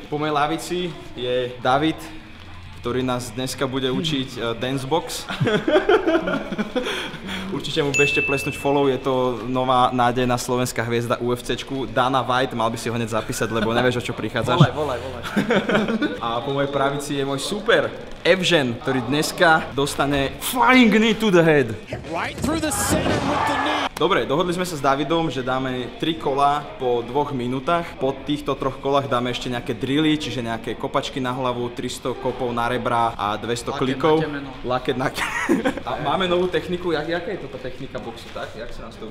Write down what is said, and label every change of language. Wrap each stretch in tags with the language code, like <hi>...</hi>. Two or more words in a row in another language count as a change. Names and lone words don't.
<sk>Po mojej lavici je David, ktorý nás dneska bude učiť dancebox. Určite mu bežte plesnúť follow, je to nová nádejná slovenská hviezda UFCčku. Dana White, mal by si ho hneď zapísať, lebo nevieš, o čo prichádzaš. Volaj. A po mojej pravici je môj super Evžen, ktorý dneska dostane</sk> <en>flying knee to the head. Right through the center with the knee.</en> <sk>Dobre, dohodli sme sa s Davidom, že dáme 3 kola po 2 minútach. Po týchto 3 kolách dáme ešte nejaké drilly, čiže nejaké kopačky na hlavu, 300 kopov na rebra a 200 klikov. Laket na temeno. A máme novú techniku, jaká je toto technika boxu, tak? Jak sa nás to učí?</sk>